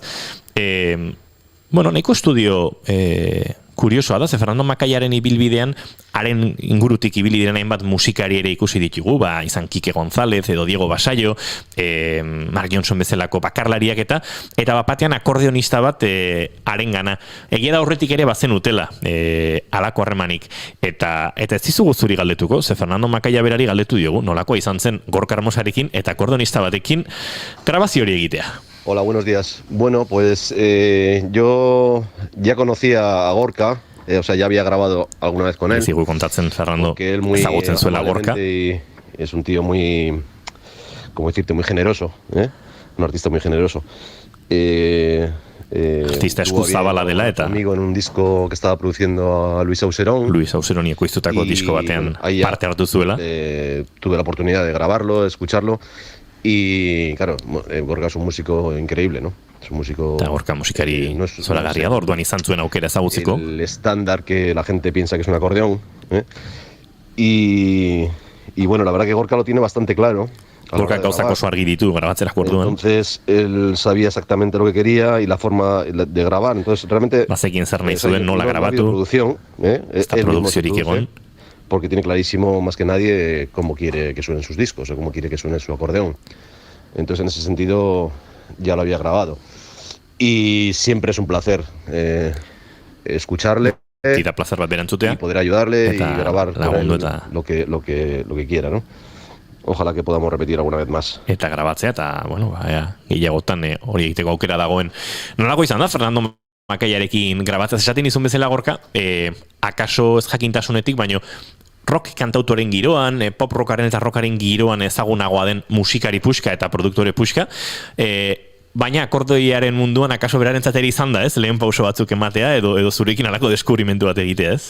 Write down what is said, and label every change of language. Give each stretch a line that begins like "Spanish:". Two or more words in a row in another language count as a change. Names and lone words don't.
Basque: Nahiko estudio kuriosoa da, ze Fernando Macaiaren ibilbidean, haren ingurutik ibili diren hainbat musikari ere ikusi ditugu, izan Kike González edo Diego Basayo, Mark Johnson bezalako bakarlariak eta bapatean akordeonista bat haren gana. Egia da horretik ere bazen utela, alako harremanik. Eta ez dizugu zuri galdetuko, ze Fernando Macaia berari galdetu diogu, nolakoa izan zen Gorka Hermosarekin eta akordeonista batekin grabazio hori egitea.
Spanish: Hola, buenos días. Bueno, pues yo ya conocía a Gorka, ya había grabado alguna vez con él.
Basque: Sigo kontatzen, Fernando, ezagutzen zuela Gorka.
Spanish: Es un tío muy, ¿cómo decirte?, muy generoso, un artista muy generoso.
Basque: Artista eskuzabala dela eta
Spanish: conmigo en un disco que estaba produciendo a Luis Auserón.
Basque: Luis Auserón ekoiztutako disko batean parte hartu zuela.
Spanish: Tuve la oportunidad de grabarlo, de escucharlo. Y claro, Gorka es un músico increíble, ¿no? Es un músico...
Basque: Eta Gorka musikari zoragarria da, orduan izan zuen aukera ezagutzeko.
Spanish: El estándar que la gente piensa que es un acordeón. Y bueno, la verdad que Gorka lo tiene bastante claro.
Basque: Gorka gauzak oso argi ditu grabatzerako orduan.
Spanish: Entonces, él sabía exactamente lo que quería y la forma de grabar. Entonces, realmente...
Basque: Bazekin zer nahi zuen, nola grabatu.
Spanish: Esta
Basque: produkziorik egon.
Spanish: Porque tiene clarísimo más que nadie cómo quiere que suenen sus discos o cómo quiere que suene su acordeón. Entonces, en ese sentido, ya lo había grabado. Y siempre es un placer escucharle y poder ayudarle y grabar lo que quiera, ¿no? Ojalá que podamos repetir alguna vez más.
Basque: Eta grabatzea, eta, gehiagotan hori egiteko aukera dagoen. Nolako izan da, Fernando Macaiarekin grabatzea, esaten izun bezala Gorka, akaso ez jakintasunetik, baino rock kantautoren giroan, pop rockaren eta rockaren giroan ezagunagoa den musikari puxka eta produktore puxka, baina akordeoiaren munduan akaso berarentzat ere izan da, lehen pauso batzuk ematea edo zurekin alako deskubrimentu bat egitea, ez?